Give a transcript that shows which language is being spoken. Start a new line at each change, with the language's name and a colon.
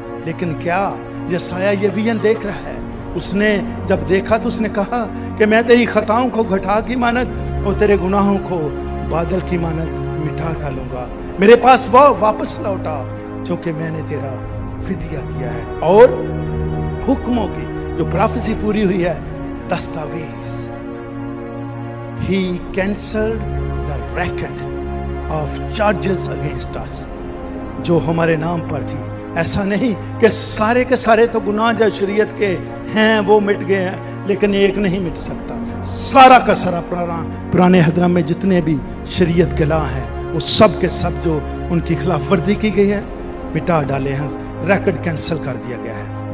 Hindi: लेकिन क्या यशायाह ये विजन देख रहा है? उसने जब देखा तो उसने कहा कि मैं तेरी खताओं को घटा की मानद और तेरे गुनाहों को बादल की मानद मिटा डालूंगा। मेरे पास वो वापस लौटा, क्योंकि मैंने तेरा फिदिया दिया है। और हुक्मों की जो प्रोफेसी पूरी हुई है, दस्तावेज।
English: He cancelled the record of charges against us,
Hindi: जो हमारे नाम पर थी। ऐसा नहीं कि सारे के सारे तो गुनाह जो शरीयत के हैं वो मिट गए हैं, लेकिन एक नहीं मिट सकता। सारा का सारा पुराने अहदनामे में जितने भी शरीयत के ला हैं, वो सब के सब जो उनकी खिलाफ वर्दी की गई है मिटा डाले हैं, रिकॉर्ड कैंसिल कर दिया गया है।